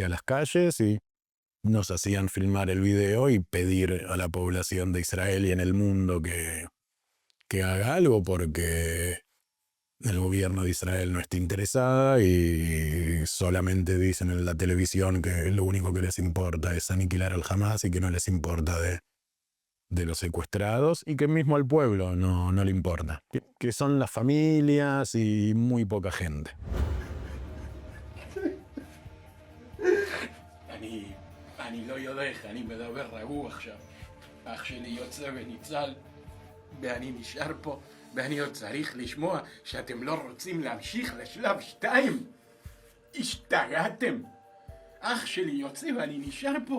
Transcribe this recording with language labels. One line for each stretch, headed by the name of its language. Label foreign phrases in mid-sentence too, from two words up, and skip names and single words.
Spanish: a las calles y nos hacían filmar el video y pedir a la población de Israel y en el mundo que haga algo, porque el gobierno de Israel no está interesada y solamente dicen en la televisión que lo único que les importa es aniquilar al Hamas y que no les importa de los secuestrados, y que mismo al pueblo no le importa, que son las familias y muy poca gente.
Hebrew: אני לא יודע, אני מדבר רגוע עכשיו. אח שלי יוצא וניצל, ואני נשאר פה, ואני עוד צריך לשמוע שאתם לא רוצים להמשיך לשלב 2. השתגעתם. אח שלי יוצא ואני נשאר פה.